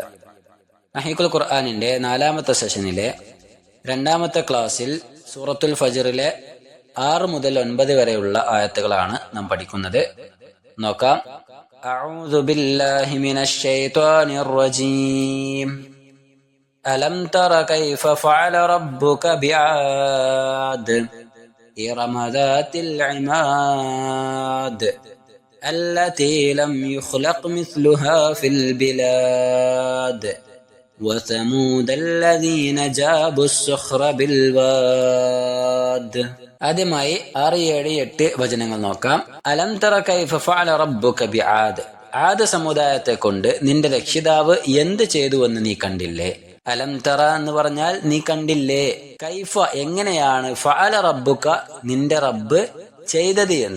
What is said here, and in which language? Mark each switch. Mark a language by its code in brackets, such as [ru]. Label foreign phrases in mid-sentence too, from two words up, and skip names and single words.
[ml] മഹീഖുൽ ഖുർആനിന്റെ 4-ാമത്തെ സെഷനിലെ 2-ാമത്തെ ക്ലാസ്സിൽ സൂറത്തുൽ ഫജ്റിലെ 6 മുതൽ 9 വരെയുള്ള ആയത്തുകളാണ് നാം പഠിക്കുന്നത്. [ar] നോക്കാം. أعوذ بالله من الشيطان الرجيم. ألم تر كيف فعل ربك بعاد إرم ذات العماد التي لم يخلق مثلها في البلاد وثمود الذين جابوا الصخر بالواد. [ml] ആദ്യമായി 6, 7, 8 വചനങ്ങൾ നോക്കാം. [ar] ألم تر كيف فعل ربك بعاد. [ml] ആദ് സമുദായത്തെ കൊണ്ട് നിന്റെ രക്ഷിതാവ് എന്ത് ചെയ്തുവെന്ന് നീ കണ്ടില്ലേ? [ar] ألم تر [ml] എന്ന് പറഞ്ഞാൽ നീ കണ്ടില്ലേ? കൈഫ എങ്ങനെയാണ്, [ar] فعل ربك [ml] നിന്റെ റബ്ബ് ചെയ്തത് എന്ന്.